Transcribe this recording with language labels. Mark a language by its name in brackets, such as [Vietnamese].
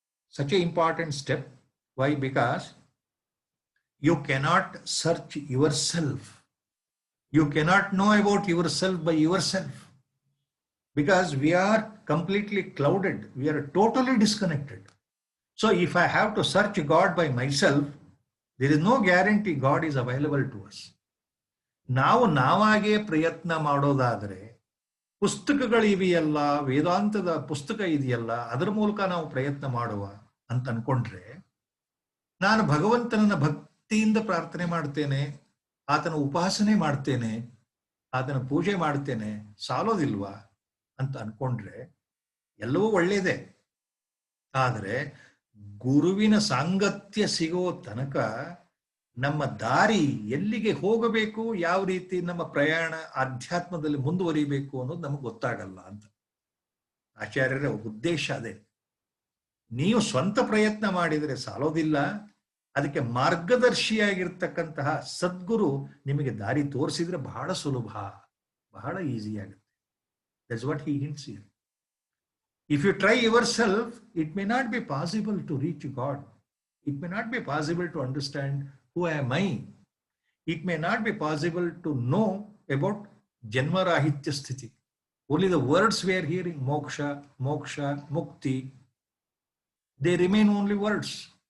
[English] Such an important step. Why? Because you cannot search yourself. You cannot know about yourself by yourself. Because we are completely clouded. We are totally disconnected. So if I have to search God by myself, there is no guarantee God is available to us. [Kannada] ನಾವು ನಾವಾಗೇ ಪ್ರಯತ್ನ ಮಾಡೋದಾದರೆ, ಪುಸ್ತಕಗಳಿವೆಯಲ್ಲ, ವೇದಾಂತದ ಪುಸ್ತಕ ಇದೆಯಲ್ಲ, ಅದರ ಮೂಲಕ ನಾವು ಪ್ರಯತ್ನ ಮಾಡುವ ಅಂತ ಅನ್ಕೊಂಡ್ರೆ, ನಾನು ಭಗವಂತನನ್ನ ಭಕ್ತಿಯಿಂದ ಪ್ರಾರ್ಥನೆ ಮಾಡ್ತೇನೆ, ಆತನ ಉಪಾಸನೆ ಮಾಡ್ತೇನೆ, ಆತನ ಪೂಜೆ ಮಾಡ್ತೇನೆ, ಸಾಲೋದಿಲ್ವಾ ಅಂತ ಅನ್ಕೊಂಡ್ರೆ ಎಲ್ಲವೂ ಒಳ್ಳೇದೇ. ಆದರೆ ಗುರುವಿನ ಸಾಂಗತ್ಯ ಸಿಗೋ ತನಕ ನಮ್ಮ ದಾರಿ ಎಲ್ಲಿಗೆ ಹೋಗಬೇಕು, ಯಾವ ರೀತಿ ನಮ್ಮ ಪ್ರಯಾಣ ಆಧ್ಯಾತ್ಮದಲ್ಲಿ ಮುಂದುವರಿಬೇಕು ಅನ್ನೋದು ನಮಗೆ ಗೊತ್ತಾಗಲ್ಲ ಅಂತ ಆಚಾರ್ಯರ ಉದ್ದೇಶ ಅದೇ. ನೀವು ಸ್ವಂತ ಪ್ರಯತ್ನ ಮಾಡಿದರೆ ಸಾಲೋದಿಲ್ಲ, ಅದಕ್ಕೆ ಮಾರ್ಗದರ್ಶಿಯಾಗಿರ್ತಕ್ಕಂತಹ ಸದ್ಗುರು ನಿಮಗೆ ದಾರಿ ತೋರಿಸಿದ್ರೆ ಬಹಳ ಸುಲಭ, ಬಹಳ ಈಸಿ ಆಗುತ್ತೆ. [English] That's what he hints here. If you try yourself, it may not be possible to reach God. It may not be possible to understand who am I. It may not be possible to know about Janmarahitya Sthiti. Only the words we are hearing, moksha, moksha, mukti, they remain only words.